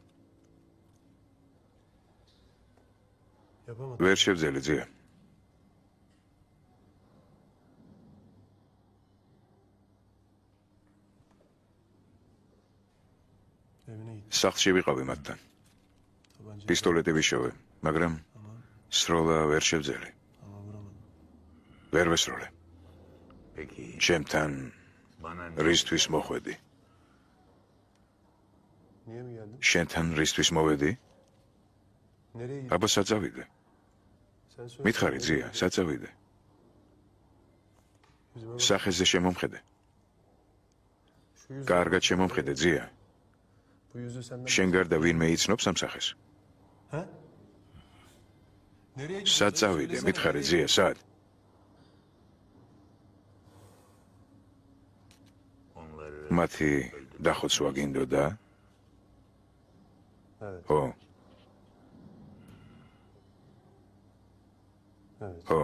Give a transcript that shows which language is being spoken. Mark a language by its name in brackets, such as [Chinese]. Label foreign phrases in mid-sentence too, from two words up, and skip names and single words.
[Turkish] Yapamadım. [Georgian] ვერ შევძელი, ძია. [Turkish] Evine git. [Georgian] სახლში ვიყავი მათთან. [Turkish] Tabanca. [Georgian] პისტოლეტი ვიშოვე, მაგრამ სროლა ვერ შევძელი. [Turkish] Ama vuramadım. [Georgian] ვერ ვესროლე. [Turkish] Peki [Georgian] ჩემთან [Turkish] bana [Georgian] რისთვის მოხვედი? [Turkish] Niye mi geldin? [Georgian] შენთან რისთვის მოვედი? [Turkish] Nereye gittin? [Georgian] აბა საწავიდე. [Turkish] Sen söyle. [Georgian] მითხარი, ძია, საწავიდე. [Turkish] Yüzüme bak. [Georgian] სახეზე შემომხედე. [Turkish] Şu yüzü. [Georgian] კარგად შემომხედე, ძია. [Turkish] Bu yüzü senden. [Georgian] შენ გარდა ვინმე იცნობს ამ სახეს? [Turkish] Ha? Nereye gittin? [Georgian] საწავიდე, [Turkish] Söylesene, [Georgian] მითხარი, [Turkish] nereye [Georgian] ძია, სად? [Turkish] onları [Georgian] მათი დახოცვა გინდოდა? [Turkish] Evet. [Georgian] ხო, [Turkish] Evet. [Georgian] ხო.